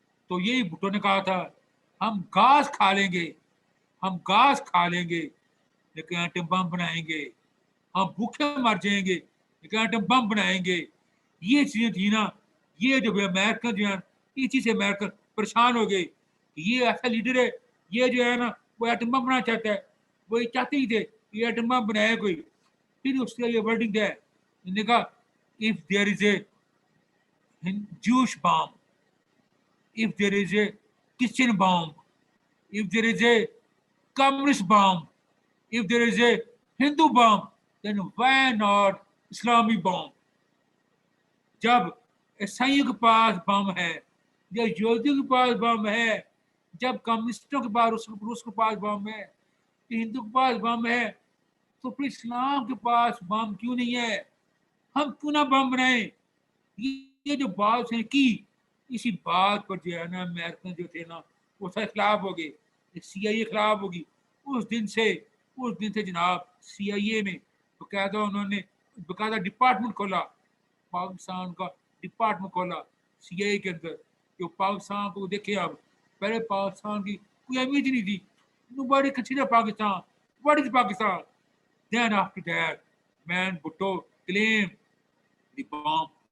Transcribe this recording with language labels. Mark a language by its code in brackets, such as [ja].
[ur] تو یہی بھٹو نے کہا تھا ہم گھاس کھا لیں گے, ہم گھاس کھا لیں گے لیکن ایٹم بم بنائیں گے, ہم بھوکے مر جائیں گے لیکن ایٹم بم بنائیں گے. یہ چیزیں تھی نا, یہ جو امریکن جو ہے اس چیز سے امریکن پریشان ہو گئے. یہ ایسا لیڈر ہے, یہ جو ہے نا وہ ایٹم بم بنانا چاہتا ہے, وہ چاہتے ہی تھے یہ ایٹم بم بنائے کوئی. پھر اس کا یہ ورڈنگ ہے, انہوں نے کہا [en] if there is a Jewish bomb, if there is a Christian bomb, if there is a communist bomb, if there is a Hindu bomb, then why not Islamic bomb? [ur] جب عیسائیوں کے پاس بم ہے, جب یہودیوں کے پاس بم ہے, جب کمیونسٹوں کے پاس روس کے پاس بم ہے, ہندو کے پاس بم ہے, تو پھر اسلام کے پاس بم کیوں نہیں ہے؟ ہم کیوں نہ بم بنائیں؟ یہ جو بات ہے کی, اسی بات پر جو ہے نا امریکن جو تھے نا وہ سارے خلاف ہو گئے, سی آئی اے خلاف ہوگی. اس دن سے جناب سی آئی اے میں باقاعدہ انہوں نے باقاعدہ ڈپارٹمنٹ کھولا, پاکستان کا ڈپارٹمنٹ کھولا سی آئی اے کے اندر. جو پاکستان کو دیکھے, اب پہلے پاکستان کی کوئی اہمیت نہیں تھی. [en] Nobody consider Pakistan. What is Pakistan? Then after that, man Bhutto claimed the bomb.